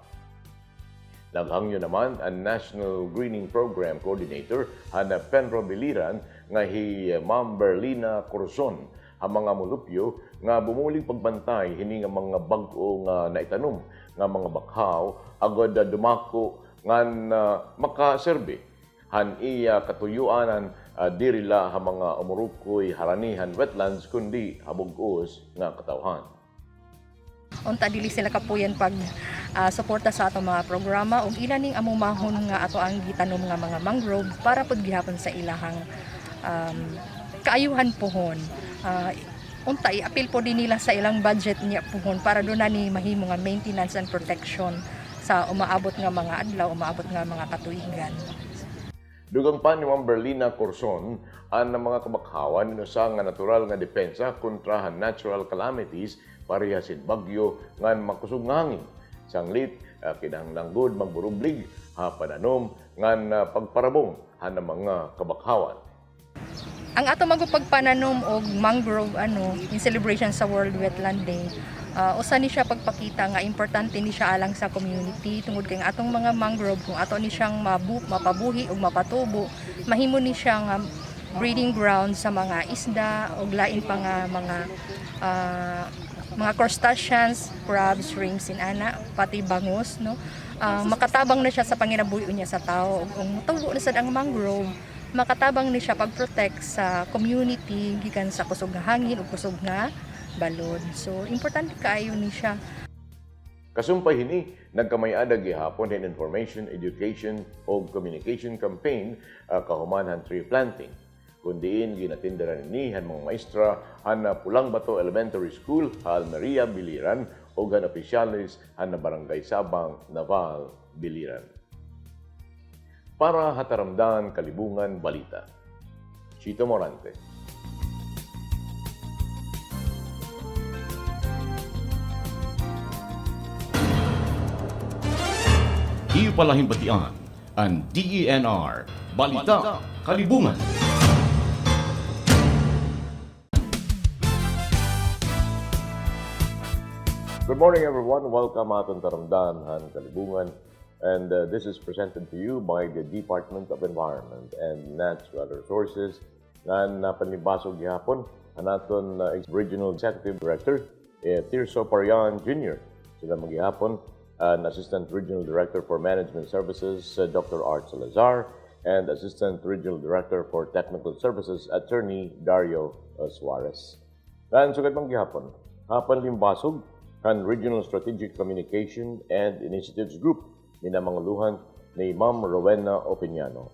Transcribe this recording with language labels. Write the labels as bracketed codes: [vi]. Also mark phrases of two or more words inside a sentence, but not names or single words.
[war] Naghangyo naman ang National Greening Program Coordinator han Penro Biliran nga Ma'am Berlina Corzon ang mga mulupyo nga bumuling pagbantay hini nga mga bag-o nga naitanom nga mga bakhaw agud dumako ngan makaserbe han iya katuyuanan dirila ha mga umurukoy haranihan wetlands kundi habog-os nga katawhan. [ceb] Unta dili sila kapuyan pag suporta sa atong mga programa ug ila ning among mahon nga ato ang gitanom nga mga mangrove para pud gihapon sa ilahang kaayuhan pohon. Unta i-appeal po din nila sa ilang budget niya pohon para do na ni mahimo nga [en] maintenance and protection [ceb] sa umaabot nga mga adlaw, umaabot nga mga katuigan. [war] Dugang pa ni Ma'am Berlina Corzon ang mga kabakhawan sa nga natural nga depensa kontra han [en] natural calamities [war] parihasin bagyo ngan makusog nga hangin. Sanglit kinahanglanggod magburublig pananom ngan pagparabong han mga kabakhawan. [ceb] Ang ato magpagpananom og mangrove [en] in celebration [ceb] sa World Wetland Day. Usa ni siya pagpakita nga importante ni siya alang sa community tungod kay ang atong mga mangrove kung ato ni siyang mapabuhi ug mapatubo, mahimo ni siya nga [en] breeding ground [ceb] sa mga isda ug lain pa nga mga [en] crustaceans, crabs, shrimps, [ceb] inana, pati bangus, no? Makatabang na siya sa panginabuhi niya sa tao. Kung tubo na sad ang mangrove, makatabang ni siya pag-protect sa community gikan sa kusog nga hangin ug kusog nga balod. So importante kaayo ni siya. [war] Kasumpay hini, nagkamay-ada gihapon din [en] information, education [war] o [en] communication campaign [war] kahumanhan [en] tree planting. [war] Kundiin ginatindaran ni han mga maestra han Pulang Bato Elementary School, Almeria, Biliran o han opisyalis han Barangay Sabang, Naval, Biliran. Para Taramdan, Kalibungan, Balita. Chito Morante. Iyo palahimbatian ang DENR Balita Kalibungan. [en] Good morning, everyone. [war] Welcome aton Taramdan, han Kalibungan. [en] And this is presented to you by the Department of Environment and Natural Resources [war] na napanibasog gihapon ang aton [en] Regional Executive Director, Tirso Parian Jr. [war] Sila maghihapon an [en] Assistant Regional Director for Management Services, Dr. Art Salazar, and Assistant Regional Director for Technical Services, Attorney Dario Suarez. [war] Dan sugad mang gihapon, hapan limbasog kan Regional Strategic Communication and Initiatives Group minamanguluhan ni Ma'am Rowena Opiniano.